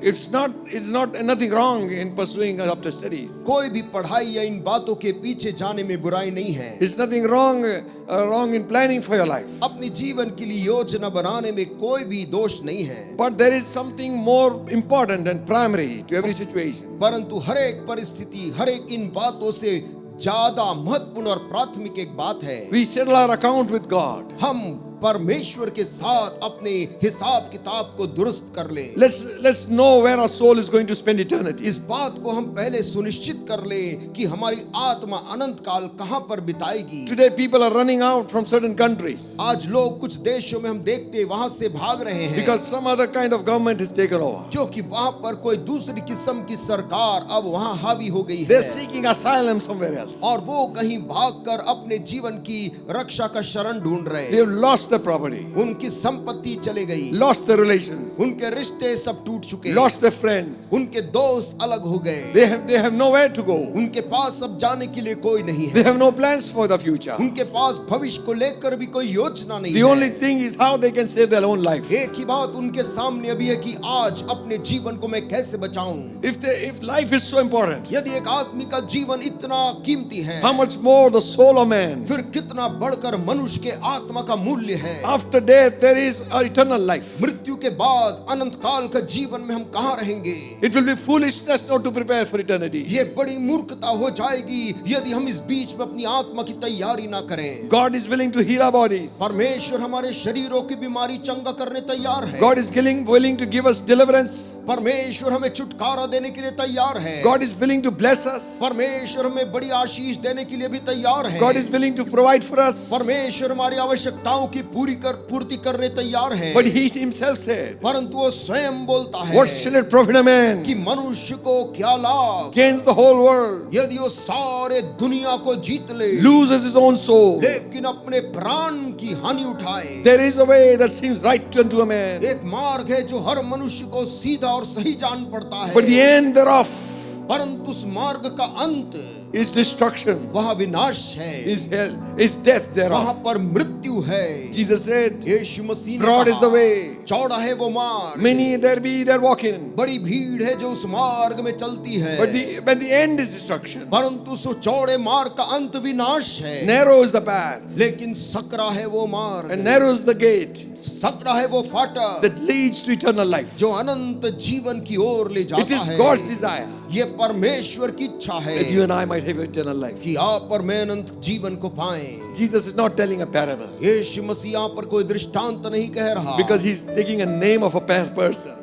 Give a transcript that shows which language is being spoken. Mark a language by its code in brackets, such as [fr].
[en] it's not nothing wrong in pursuing after studies. [hi] कोई भी पढ़ाई या इन बातों के पीछे जाने में बुराई नहीं है. [en] It's nothing wrong in planning for your life. [hi] अपने जीवन के लिए योजना बनाने में कोई भी दोष नहीं है. [en] But there is something more important and primary to every situation. [hi] परंतु हर एक परिस्थिति, हर एक इन बातों से ज्यादा महत्वपूर्ण और प्राथमिक एक बात है. [en] We settle our account with God. [hi] हम परमेश्वर के साथ अपने हिसाब किताब को दुरुस्त कर ले. [en] Let's know where our soul is going to spend eternity. [hi] इस बात को हम पहले सुनिश्चित कर ले कि हमारी आत्मा अनंत काल कहां पर बिताएगी. [en] Today people are running out from certain countries [hi] आज लोग कुछ देशों में हम देखते वहां से भाग रहे हैं [en] because some other kind of government has taken over. [hi] क्योंकि वहां पर कोई दूसरी किस्म की सरकार अब वहां हावी हो गई [en] They're [hi] है [en] seeking asylum somewhere else. [hi] और वो कहीं भागकर अपने जीवन की रक्षा का शरण ढूंढ रहे. [en] They have lost their property, [hi] उनकी संपत्ति चले गई, [en] lost their relations, [hi] उनके रिश्ते सब टूट चुके, [en] lost their friends. [hi] उनके दोस्त अलग हो गए, [en] They have nowhere to go. [hi] उनके पास अब जाने के लिए कोई नहीं [en] They [hi] है, [en] have no plans for the future. [hi] उनके पास भविष्य को लेकर भी कोई योजना नहीं [en] The [hi] है। [en] only thing is how they can save their own life. [hi] एक ही बात उनके सामने अभी है कि आज अपने जीवन को मैं कैसे बचाऊं। [en] If life is so important, [hi] यदि एक आदमी का जीवन इतना कीमती है, [en] how much more the soul of man? [hi] फिर कितना बढ़कर मनुष्य के आत्मा का मूल्य है। [en] After death, there is an eternal life. [hi] मृत्यु के बाद अनंत काल का जीवन में हम कहाँ रहेंगे? [en] It will be foolishness not to prepare for eternity. [hi] ये बड़ी मूर्खता हो जाएगी यदि हम इस बीच में अपनी आत्मा की तैयारी ना करें। [en] God is willing to heal our bodies. [hi] परमेश्वर हमारे शरीरों की बीमारी चंगा करने तैयार है। [en] God is willing to give us deliverance. [hi] परमेश्वर हमें छुटकारा देने के लिए तैयार है। [en] God is willing to bless us. [hi] परमेश्वर हमें बड़ी आशीष देने के लिए भी तैयार है। [en] God is willing to provide for us. [hi] परमेश्वर हमारी आवश्यकताओं की पूर्ति करने तैयार है। [en] But He Himself said, [hi] परंतु वो स्वयं बोलता है [en] what shall it profit a man [hi] कि मनुष्य को क्या लाभ [en] gains the whole world, [hi] यदि वो सारे दुनिया को जीत ले, [en] loses his own soul? [hi] लेकिन अपने प्राण की हानि उठाए। [en] There is a way that seems right unto a man, [hi] एक मार्ग है जो हर मनुष्य को सीधा और सही जान पड़ता है, [en] but the end thereof [hi] परंतु उस मार्ग का अंत [en] is destruction, [hi] वह विनाश है, [en] is hell, is death [hi] वहां [en] thereof. [hi] पर मृत्यु है। [en] Jesus said, [hi] यीशु मसीह ने [en] broad is [hi] कहा, [en] the way, [hi] चौड़ा है वो मार्ग, [en] many there be that walk in, [hi] बड़ी भीड़ है जो उस मार्ग में चलती है, [en] but the end is destruction. [hi] परंतु उस चौड़े मार्ग का अंत विनाश है। [en] Narrow is the path, [hi] लेकिन सकरा है वो मार्ग, [en] and narrow is the gate [hi] Sakra है वो फाटक [en] that leads to eternal life. [hi] जो अनंत जीवन की ओर ले [en] It [hi] जाता [en] is [hi] है। [en] God's desire [hi] ये परमेश्वर की इच्छा है [en] that you and I might have eternal life. [hi] कि आप और मैं अनंत जीवन को पाएं। [en] Jesus is not telling a parable [hi] यीशु मसीह यहाँ पर कोई दृष्टांत नहीं कह रहा, [en] because He's taking a name of a person,